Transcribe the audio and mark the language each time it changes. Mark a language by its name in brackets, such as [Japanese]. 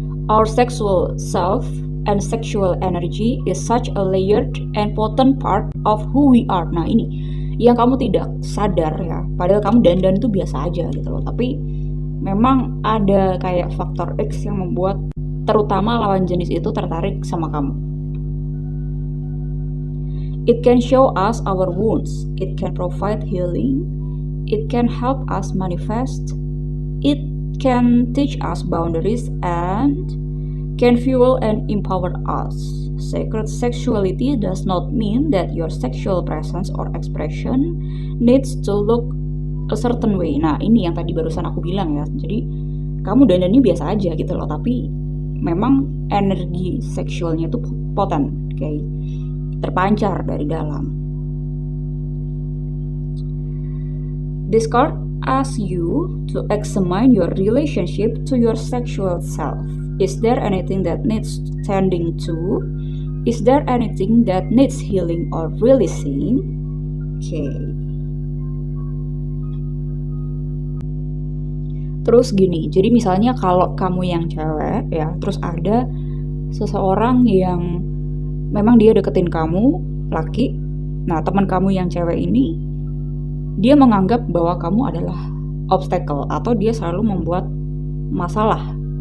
[English] Our sexual self and sexual energy is such a layered and potent part of who we are. [Indonesian] Nah, ini yang kamu tidak sadar, ya. Padahal kamu dandan itu biasa aja gitu loh. Tapi memang ada kayak faktor X yang membuat terutama lawan jenis itu tertarik sama kamu. [English] It can show us our wounds. It can provide healing. It can help us manifest. It can teach us boundaries and can fuel and empower us. Sacred sexuality does not mean that your sexual presence or expression needs to look a certain way. [Indonesian] Nah, ini yang tadi barusan aku bilang, ya. Jadi kamu dandannya biasa aja gitu loh, tapi memang energi seksualnya itu poten, kayak terpancar dari dalam. [English] This card asks you to examine your relationship to your sexual self. Is there anything that needs tending to? Is there anything that needs healing or releasing? Okay. [Indonesian] Terus gini, jadi misalnya kalau kamu yang cewek, ya, terus ada seseorang yang memang dia deketin kamu, laki. Nah, teman kamu yang cewek ini, dia menganggap bahwa kamu adalah obstacle atau dia selalu membuat masalah.